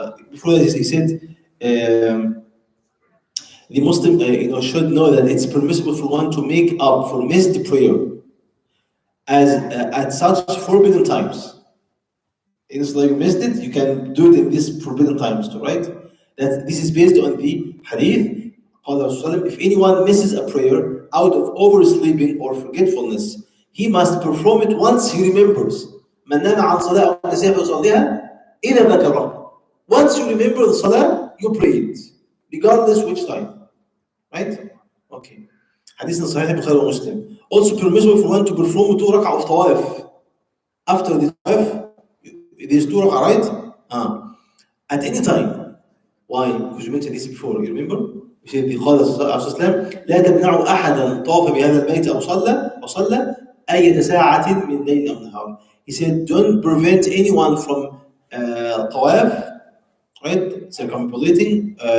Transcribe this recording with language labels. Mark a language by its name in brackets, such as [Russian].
[English] Before this, he said the Muslim should know that it's permissible for one to make up for missed prayer as at such forbidden times. It's like missed it, you can do it in these forbidden times too, right? That this is based on the hadith If anyone misses a prayer out of oversleeping or forgetfulness, he must perform it once he remembers. [Arabic] من نام عن صلاة أو نسيها فيصليها إذا ذكرها. [English] Once you remember the salah, you pray it, regardless which time. Right? Okay. [Arabic] حديث صحيح البخاري ومسلم. [English] Also permissible for one to perform 2 rak'ah of tawaf. After the tawaf, there's 2 rak'ah, right? At any time. Why? Because you mentioned this before, you remember? [Arabic] قال صلى الله عليه وسلم لا تمنعوا أحدا طاف بهذا البيت أو صلى أية ساعة من ليل أو نهار. [English] He said, don't prevent anyone from tawaf, right? Circumambulating.